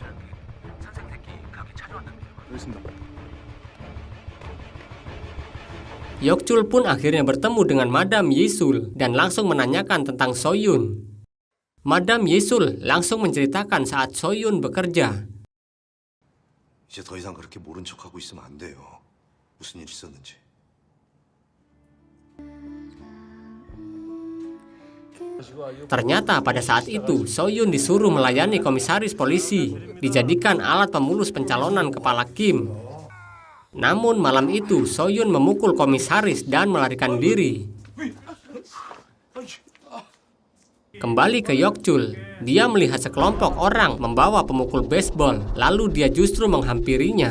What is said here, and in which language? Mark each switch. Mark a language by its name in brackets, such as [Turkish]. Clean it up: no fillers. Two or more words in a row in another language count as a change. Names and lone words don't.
[Indonesian] Yok-chul pun akhirnya bertemu dengan Madam Yesul dan langsung menanyakan tentang So-yun. Madam Yesul langsung menceritakan saat So-yun bekerja. [Korean] 이제 더 이상 그렇게 모른 척하고 있으면 안 돼요. 무슨 일 있었는지. [Indonesian] Ternyata pada saat itu, So-yun disuruh melayani komisaris polisi, dijadikan alat pemulus pencalonan kepala Kim. Namun malam itu, So-yun memukul komisaris dan melarikan diri. Kembali ke Yok-chul, dia melihat sekelompok orang membawa pemukul baseball, lalu dia justru menghampirinya.